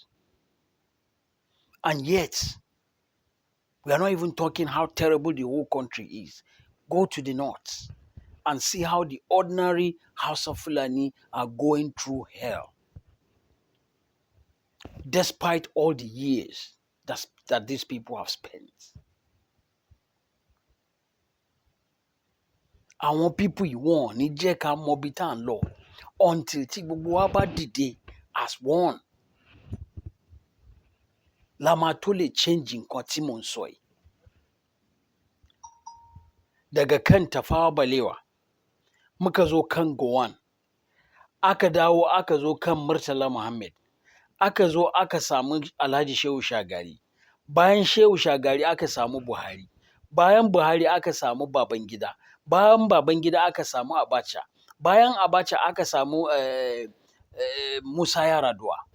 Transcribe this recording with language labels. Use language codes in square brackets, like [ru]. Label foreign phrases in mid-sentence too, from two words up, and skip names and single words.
[en] And yet, we are not even talking how terrible the whole country is. Go to the north and see how the ordinary House of Fulani are going through hell. Despite all the years that these people have spent. [yo] Àwọn people yìí wọ́n ní jẹ́ ká mọ ibi tá à ń lọ until tí gbogbo wa bá dìde [en] as one [yo] la máa tó lè change nǹkan tí mò ń sọ yìí. [ha] daga kan Tafawa Balewa muka zo kan Gowon, aka dawo aka zo kan Murtala Muhammad, aka zo aka samu Alhaji Shehu Shagari, bayan Shehu Shagari aka samu Buhari, bayan Buhari aka samu Babangida, bayan Babangida aka samu Abacha, bayan Abacha aka samu Musa Yar'Adua.